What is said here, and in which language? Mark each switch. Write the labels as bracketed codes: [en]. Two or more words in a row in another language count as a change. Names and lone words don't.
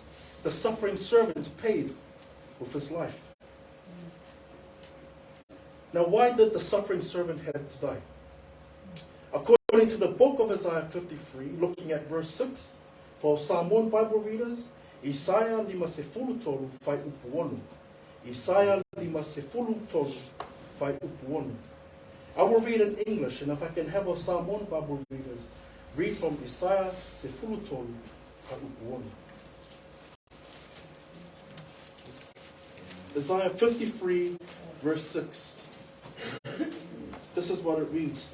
[en] The suffering servant paid with his life. Now, why did the suffering servant have to die? According to the book of Isaiah 53, looking at verse 6, for Samoan Bible readers, Isaiah 53 [sm] fai upuonu. Isaiah 53 fai upuonu. [en] I will read in English, and if I can have our Samoan Bible readers read from Isaiah 53 [sm] fai upuonu. [en] Isaiah 53 verse 6. This is what it reads.